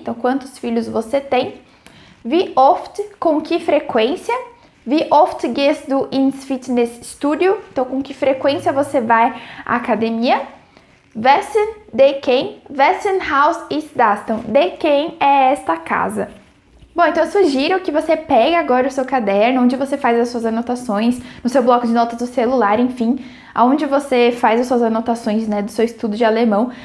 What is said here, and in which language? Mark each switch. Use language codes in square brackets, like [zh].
[pt] Então, quantos filhos você tem. [de] Wie oft, [pt] com que frequência. [de] Wie oft gehst du ins Fitnessstudio? [pt] Então, com que frequência você vai à academia. [de] Wessen, [pt] de quem. [de] Wessen Haus ist das? [pt] Então, de quem é esta casa? Bom, então eu sugiro que você pegue agora o seu caderno, onde você faz as suas anotações, no seu bloco de notas do celular, enfim, aonde você faz as suas anotações, né, do seu estudo de alemão.